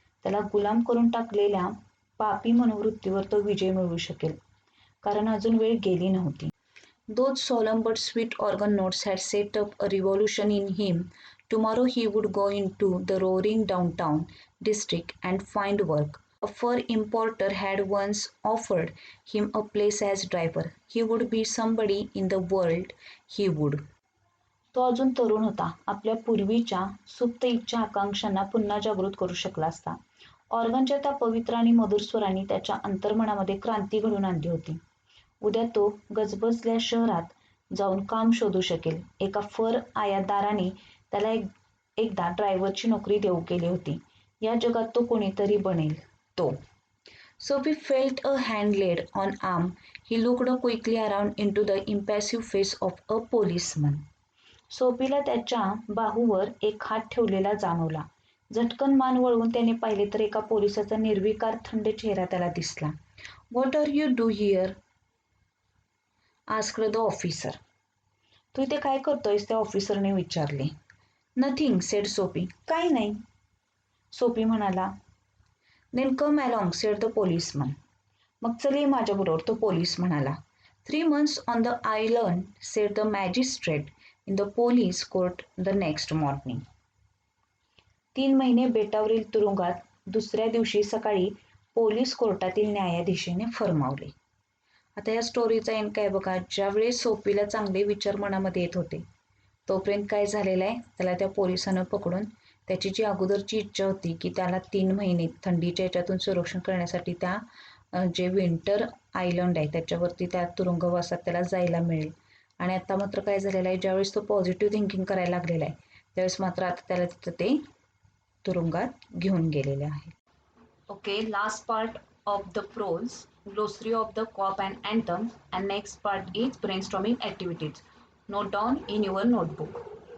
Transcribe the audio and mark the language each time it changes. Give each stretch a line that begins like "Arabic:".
Marathi: त्याला गुलाम करून टाकलेल्या पापी मनोवृत्तीवर तो विजय मिळवू शकेल, कारण अजून वेळ गेली नव्हती.
English: Those solemn but sweet organ notes had set up a revolution in him. Tomorrow he would go into the roaring downtown district and find work. A fur importer had once offered him a place as driver. He would be somebody in the world. He would.
Marathi: तो अजून तरुण होता. आपल्या पूर्वीच्या सुप्त इच्छा आकांक्षांना पुन्हा जागृत करू शकला असता. ऑर्गनच्या त्या पवित्र आणि मधुर स्वरांनी त्याच्या अंतर्मनामध्ये क्रांती घडवून आणली होती. उद्या तो गजबजल्या शहरात जाऊन काम शोधू शकेल. एका फर आयातदाराने त्याला एकदा ड्रायव्हरची नोकरी देऊ केली होती. या जगात तो कोणीतरी बनेल.
English: तो Sophie felt a hand laid on arm. He looked quickly around into the impassive face of a policeman.
Marathi: सोफीला त्याच्या बाहूवर एक हात ठेवलेला जाणवला. झटकन मान वळवून त्याने पाहिले तर एका पोलिसाचा निर्विकार थंड चेहरा त्याला दिसला.
English: What are you do here? asked the officer.
Marathi: तू इथे काय करतोयस? त्या ऑफिसरने विचारले.
English: Nothing, said Sophie.
Marathi: काही नाही, सोफी म्हणाला.
English: Then come along, said the policeman.
Marathi: मग चल ये माझ्याबरोबर, तो पोलीस म्हणाला.
English: 3 months on the island, said the magistrate in the police court the next morning.
Marathi: 3 महिने बेटावरील तुरुंगात दुसऱ्या दिवशी सकाळी पोलीस कोर्टातील न्यायाधीशाने फरमावले. आता या स्टोरीचा एंड काय बघा. ज्यावेळेस सोफीला चांगले विचार मनामध्ये येत होते तोपर्यंत काय झालेलं आहे, त्याला त्या पोलिसानं पकडून त्याची जी अगोदरची इच्छा होती की त्याला 3 महिने थंडीच्या याच्यातून संरक्षण करण्यासाठी त्या जे विंटर आयलंड आहे त्याच्यावरती त्या तुरुंगवासात त्याला जायला मिळेल. आणि आता मात्र काय झालेलं आहे, ज्यावेळेस तो पॉझिटिव्ह थिंकिंग करायला लागलेला आहे त्यावेळेस मात्र आता त्याला तिथं ते तुरुंगात घेऊन गेलेले आहे.
English: Okay, last part of the prose, glossary of the cop and anthem, and next part is brainstorming activities. Note down in your notebook.